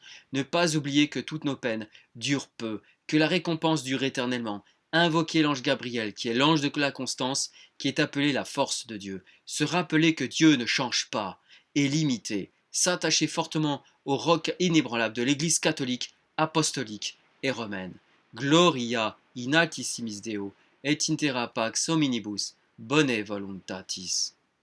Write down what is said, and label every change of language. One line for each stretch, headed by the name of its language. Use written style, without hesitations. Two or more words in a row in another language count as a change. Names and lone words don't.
French: Ne pas oublier que toutes nos peines durent peu, que la récompense dure éternellement. Invoquer l'ange Gabriel, qui est l'ange de la constance, qui est appelé la force de Dieu. Se rappeler que Dieu ne change pas, et l'imiter. S'attacher fortement au roc inébranlable de l'Église catholique, apostolique et romaine.
Latin: Gloria in altissimis Deo, et intera pax hominibus, bone voluntatis.